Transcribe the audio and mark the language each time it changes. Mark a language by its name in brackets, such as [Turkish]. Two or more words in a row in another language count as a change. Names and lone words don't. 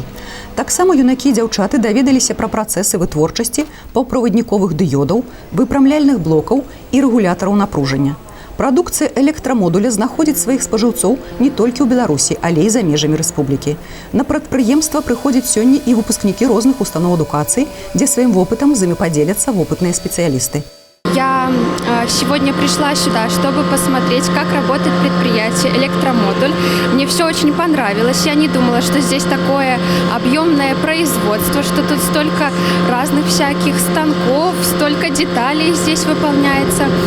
[Belarusian] Таксама юнакі і дзяўчаты даведаліся пра працэсы вытворчасці паўправадніковых дыёдаў, выпрамляльных блокаў і рэгулятараў напружання. Прадукцыя «Электрамодуля» знаходзіць сваіх спажыўцоў не толькі ў Беларусі, але і за межамі рэспублікі. На прадпрыемства прыходзяць сёння і выпускнікі розных устаноў адукацыі, дзе сваім вопытам з імі падзеляцца вопытныя спецыялісты. [Russian] Я сегодня пришла сюда, чтобы посмотреть, как работает предприятие «Электромодуль». Мне все очень понравилось. Я не думала, что здесь такое объемное производство, что тут столько разных всяких станков, столько деталей здесь выполняется.